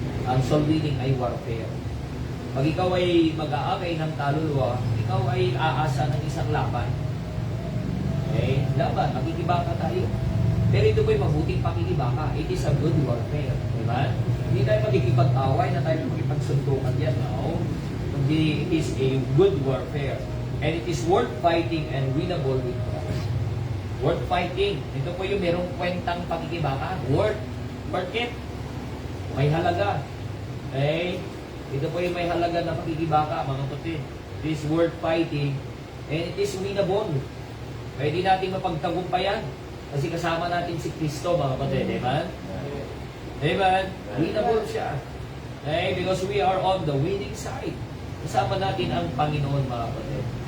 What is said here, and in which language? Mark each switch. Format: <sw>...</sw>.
<tl>Ang soul winning ay warfare. Pag ikaw ay mag-aakay ng kaluluwa, ikaw ay aasa ng isang laban. Okay? Laban, makikibaka tayo. Pero ito po ay mabuting pakikibaka.</tl> <en>It is a good warfare.</en> <tl>Diba? Hindi tayo magkikipag-away na tayo magkikipagsuntukan yan.</tl> <en>No? It is a good warfare. And it is worth fighting and winnable with Christ. Worth fighting.</en> <tl>Ito po yung merong kwentang pakikibaka. Worth it. May halaga. Okay? Ito po yung may halaga na pakikibaka, mga kapatid.</tl> <en>It is worth fighting and it is winnable.</en> <tl>Pwede natin mapagtagumpayan kasi kasama natin si Kristo, mga kapatid. Amen? Amen? Winnable siya. Okay?</tl> <en>Because we are on the winning side.</en> <tl>Kasama natin ang Panginoon, mga kapatid.</tl>